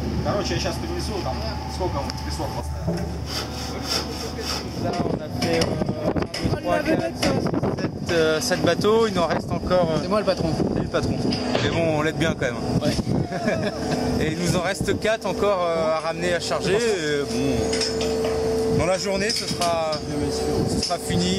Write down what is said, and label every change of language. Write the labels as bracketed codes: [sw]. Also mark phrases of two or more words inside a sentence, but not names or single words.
[ru] Короче, я сейчас принесу, там сколько он песок поставил. [fr] Là on a fait 7 bateaux, il en reste encore. C'est moi le patron. C'est le patron. Mais bon, on l'aide bien quand même. Ouais. Et il nous en reste 4 encore à ramener, à charger. Bon, dans la journée, ce sera fini.